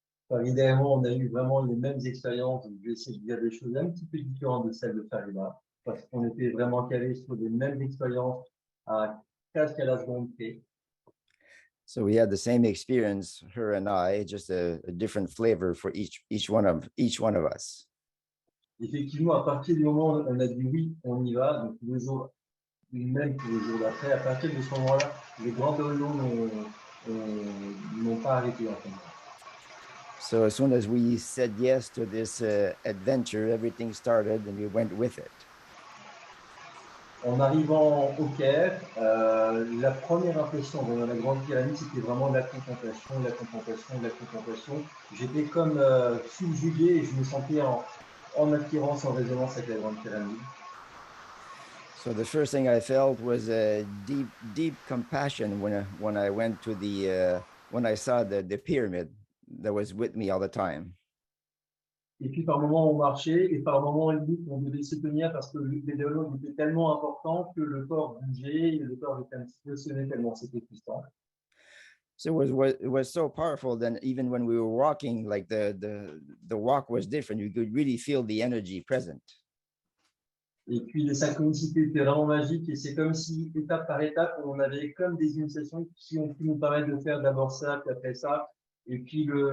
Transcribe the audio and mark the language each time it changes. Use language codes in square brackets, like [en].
[fr] Enfin, idéalement, on a eu vraiment les mêmes expériences. Je vais essayer de dire des choses un petit peu différentes de celles de Farida, parce qu'on était vraiment calés sur les mêmes expériences à presque à la seconde près. [en] So we had the same experience, her and I, just a different flavor for each one of us. [fr] Effectivement, à partir du moment où on a dit oui, on y va, donc le jour même que le jour d'après, à partir de ce moment-là, les grands dollars n'ont pas arrêté en fait. [en] So as soon as we said yes to this adventure, everything started and we went with it. [fr] En arrivant au Caire, la première impression dans la grande pyramide, c'était vraiment la contemplation, la contemplation, la contemplation. J'étais comme subjugué et je me sentais en attirance, en résonance avec la grande pyramide. [en] So the first thing I felt was a deep compassion when I went to when I saw the pyramid that was with me all the time. [fr] Et puis par moments on marchait et par moments on devait se tenir parce que les dialogues étaient tellement importants que le corps bougeait et le corps était un petit peu sonné tellement c'était puissant. [en] So it was so powerful. Then even when we were walking, like the walk was different. You could really feel the energy present. [fr] Et puis les synchronicités étaient vraiment magiques et c'est comme si étape par étape on avait comme des initiations qui ont pu nous permettre de faire d'abord ça puis après ça et puis